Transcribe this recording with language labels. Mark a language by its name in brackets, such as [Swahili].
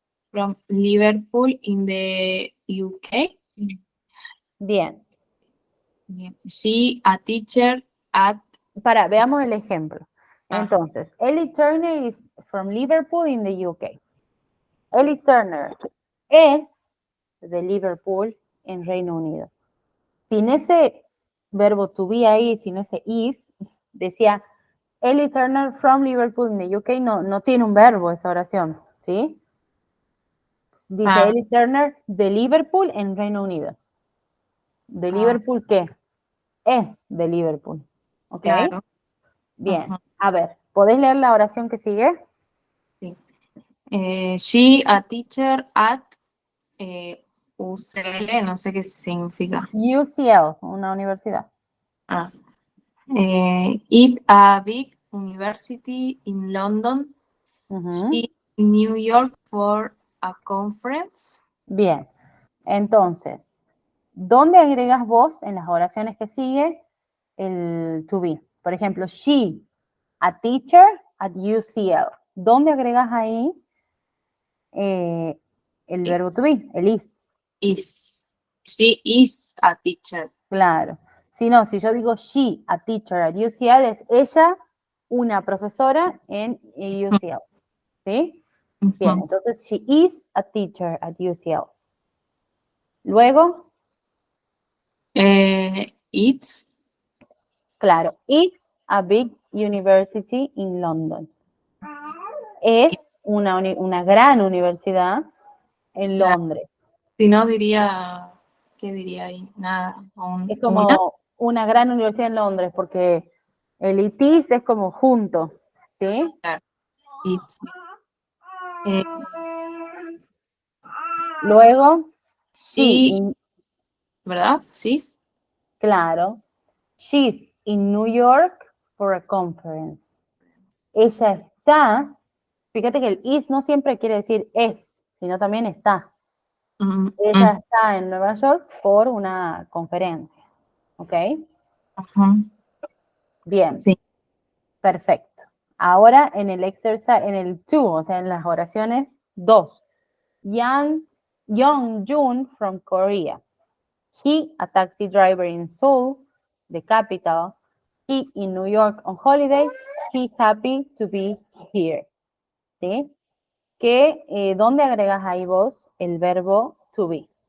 [English] from Liverpool in the UK. [Spanish] bien. [English] Bien. She, a teacher at... [Spanish] Veamos el ejemplo. [English] Entonces, Ellie Turner is from Liverpool in the UK. [Spanish] Ellie Turner es de Liverpool en Reino Unido. Sin ese verbo to be ahí, sin ese is, decía [English] Ellie Turner from Liverpool in the UK, [Spanish] no tiene un verbo esa oración, ¿sí? Dice Ellie Turner de Liverpool en Reino Unido. ¿De Liverpool qué? Es de Liverpool, ¿ok? Claro. Bien, a ver, ¿podés leer la oración que sigue? Sí. [English] She, a teacher at UCL, [Spanish] no sé qué significa. UCL, una universidad. [English] It, a big university in London. She, in New York for a conference. [Spanish] Bien, entonces, ¿dónde agregas vos en las oraciones que sigue el to be? [English] Por ejemplo, she, a teacher at UCL. [Spanish] ¿Dónde agregas ahí el verbo to be, el is? [English] She is a teacher. [Spanish] Claro. Si no, si yo digo [English] she, a teacher at UCL, [Spanish] es ella, una profesora en UCL. ¿Sí? Bien, entonces [English] she is a teacher at UCL. Luego, It's, claro, it's a big university in London. [Spanish] Es una gran universidad en Londres. si no diría, ¿qué diría ahí? Nada. Es como una gran universidad en Londres, porque el it is es como junto, ¿sí? [English] It's. [Spanish] Luego, Y, [English] she, ¿verdad? She's. claro, she's in New York for a conference. [Spanish] Ella está, fíjate que el is no siempre quiere decir es, sino también está. Ella está en Nueva York por una conferencia, ¿ok? Bien, Sí. perfecto. Ahora en el exercise, en el to, o sea, en las oraciones 2. [English] Young Jun from Korea. He, a taxi driver in Seoul, the capital. He in New York on holiday. He happy to be here. ¿Sí? [Spanish] ¿Dónde agregas ahí vos el verbo to be?